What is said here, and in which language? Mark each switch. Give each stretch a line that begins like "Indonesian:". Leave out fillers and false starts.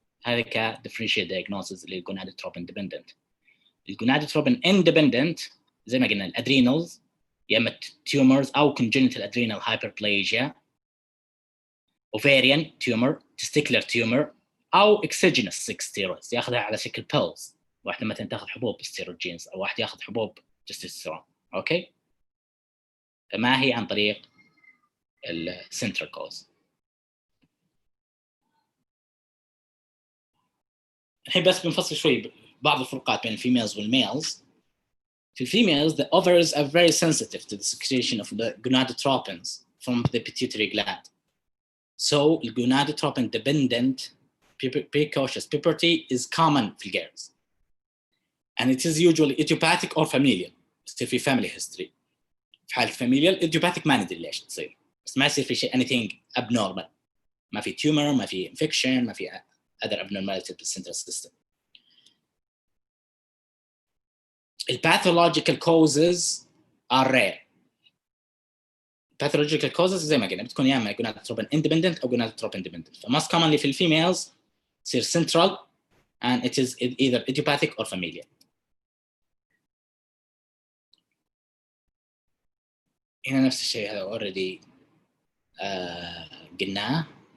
English: هذا كdifferential diagnosis للgonadotropin dependent. الgonadotropin independent
Arabic: زي ما قلنا
English: الadrenals
Arabic: يا إما
English: tumors أو congenital adrenal hyperplasia, ovarian tumor, testicular tumor أو exogenous 6 steroids
Arabic: يأخذها على شكل
English: pills.
Arabic: واحدة مثلا تأخذ حبوب steroids أو واحد يأخذ حبوب testosterone. أوكي، فما هي عن طريق الcentral cause. الحين بس بنفصل شوي بعض الفروقات بين الفيميلز والميلز.
English: في females, the ovaries are very sensitive to the secretion of the gonadotropins from the pituitary gland. So, gonadotropin-dependent precocious puberty is common في girls. And it is usually idiopathic or familial.
Arabic: يصير في
English: family history.
Arabic: في حالة familial, idiopathic ما ندري ليش تصير. بس ما يصير في شيء
English: anything abnormal.
Arabic: ما في tumor, ما في infection, ما في
English: other abnormalities
Arabic: في
English: central system. The pathological causes are rare.
Arabic: Pathological causes زي ما قلنا بتكون يا اما gonadotropin independent او gonadotropin dependent.
English: فموst commonly في females
Arabic: تصير
English: central and it is either idiopathic or familial.
Arabic: هنا نفس الشيء هذا already قلناه.